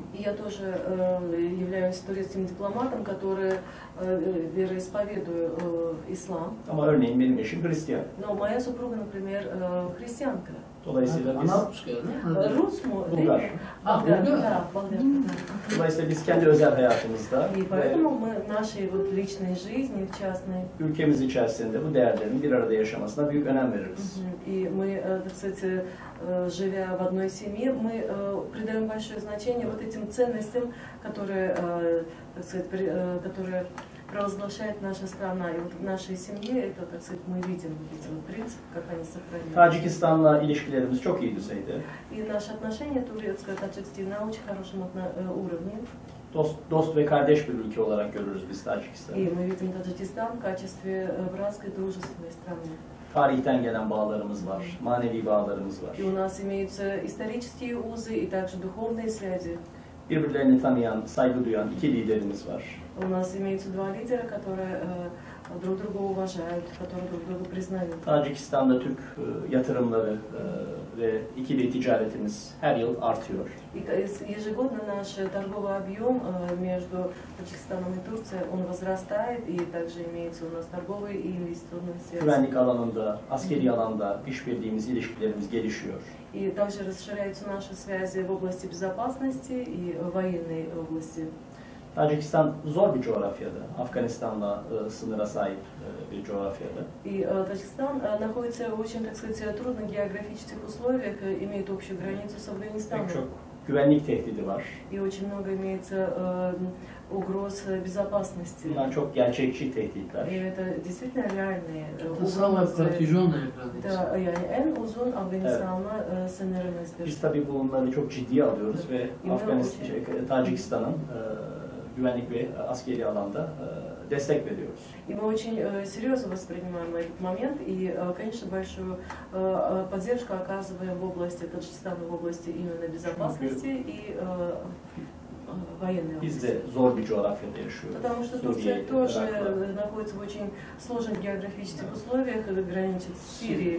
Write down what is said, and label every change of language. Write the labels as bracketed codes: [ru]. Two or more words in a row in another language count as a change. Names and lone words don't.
[ru] Я тоже являюсь турецким дипломатом, который вероисповедую ислам. [tr] Ama örneğin benim eşim Hristiyan. [ru] Но моя супруга, например, христианка. [tr] Dolayısıyla biz [ru] Рус мой, [tr] Bulgar. [ru] болгар, [tr] Bulgar. [ru] да, болгар. [tr] Dolayısıyla biz kendi özel hayatımızda [ru] И [tr] ve [ru] поэтому мы в нашей вот lичной жизни, в частной, [tr] ülkemiz içerisinde bu değerlerin bir arada yaşamasına büyük önem veririz. [ru] и мы, так сказать, живя в одной семье, мы придаем большое значение вот этим ценностям, которые, так сказать, которые провозглашает наша страна. И вот в нашей семье это, так сказать, мы видим эти вот принципы, как они сохраняются. [tr] Tacikistan'la ilişkilerimiz çok iyi düzeyde. [ru] И наши отношения турецко-таджикские на очень хорошем уровне. [tr] Dost ve kardeş bir ülke olarak görürüz biz Tacikistan'ı. [ru] И мы видим Таджикистан в качестве братской, дружественной страны. [tr] Tarihten gelen bağlarımız var, manevi bağlarımız var. [ru] И у нас имеются исторические узы и также духовные связи. [tr] Birbirlerini tanıyan, saygı duyan iki liderimiz var. [ru] У нас имеются два лидера, которые друг друга уважают, которые друг друга признают. [tr] Tacikistan'da Türk yatırımları ve ikili ticaretimiz her yıl artıyor. [ru] И ежегодно наш торговый объем между Таджикистаном и Турцией, он возрастает, и также имеются у нас торговые и инвестиционные связи. [tr] Güvenlik alanında, askeri alanda işbirliğimiz, ilişkilerimiz gelişiyor. [ru] И также расширяются наши связи в области безопасности и военной области. [tr] Tacikistan zor bir coğrafyada, Afganistan'la sınıra sahip bir coğrafyada. [ru] И Таджикистан находится в очень, так сказать, трудных географических условиях, имеет общую границу с Афганистаном. [tr] Pek çok güvenlik tehdidi var. [ru] И очень много имеется угроз безопасности. [tr] Bunlar çok gerçekçi tehditler. [ru] И это действительно реальные Это самая угрозы. протяженная граница. Да, [tr] yani en uzun Afganistan'la sınırımızdır. Biz tabii bunları çok ciddiye alıyoruz ve Tacikistan'ın güvenlik ve askeri alanda destek veriyoruz. [ru] И мы очень серьезно воспринимаем этот момент и, конечно, большую поддержку оказываем в области Таджикистана, в области именно безопасности и военной [tr] Biz [ru] области. [tr] de zor bir coğrafyada yaşıyoruz. [ru] Потому что Турция тоже находится в очень сложных географических условиях, граничит с Сирией.